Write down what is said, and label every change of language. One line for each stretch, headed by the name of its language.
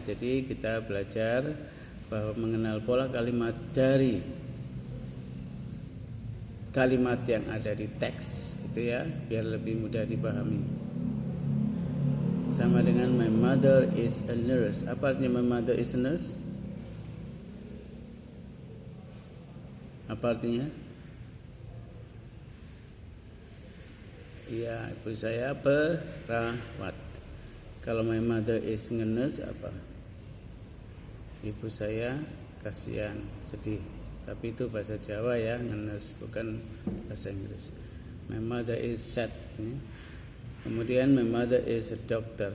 Indonesian: Jadi kita belajar bahwa mengenal pola kalimat dari kalimat yang ada di teks itu ya, biar lebih mudah dipahami. sama dengan
English: my mother is a nurse.
Indonesian: Apa artinya
English: my mother is a nurse?
Indonesian: Apa artinya? Ya, ibu saya perawat. Kalau
English: my mother is nurse
Indonesian: apa? Ibu saya kasihan, sedih. Tapi itu bahasa Jawa ya, nurse, bukan bahasa Inggris.
English: My mother is sad.
Indonesian: Kemudian
English: my mother is a doctor.